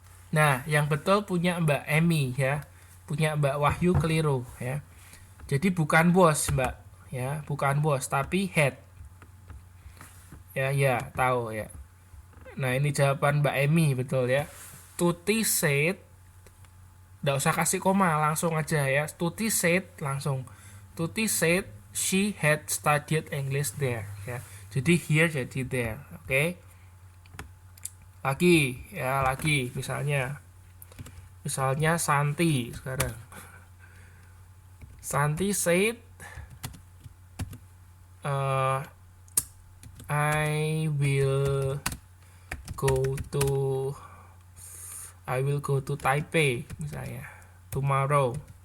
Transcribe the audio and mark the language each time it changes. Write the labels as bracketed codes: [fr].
[id] Nah, yang betul punya Mbak Emi ya. Punya Mbak Wahyu keliru ya. Jadi bukan was, Mbak, ya, bukan was tapi had. Ya, tahu ya. Nah, ini jawaban Mbak Emi betul ya. [en] Tuti said, [id] nggak usah kasih koma, langsung aja ya. [en] Tuti said [id] langsung. [en] Tuti said she had studied English there [id] ya. Jadi here jadi there, oke? Lagi misalnya Santi sekarang. [en] Santi said I will go to Taipei [id] misalnya [en] tomorrow.